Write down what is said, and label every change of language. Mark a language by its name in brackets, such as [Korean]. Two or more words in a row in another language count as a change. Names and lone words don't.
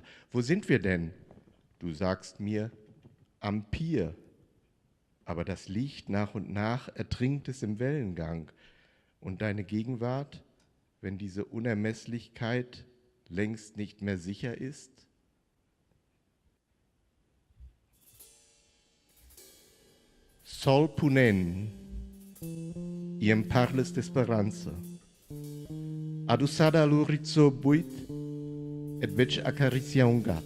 [German] Wo sind wir denn? Du sagst mir, am Pier. Aber das Licht nach und nach ertrinkt es im Wellengang. Und deine Gegenwart, wenn diese Unermesslichkeit längst nicht mehr sicher ist? [Catalan] Sol ponent, i em parles d'esperança. Adossada a l'horitzó buit, et veig acariciar un gat.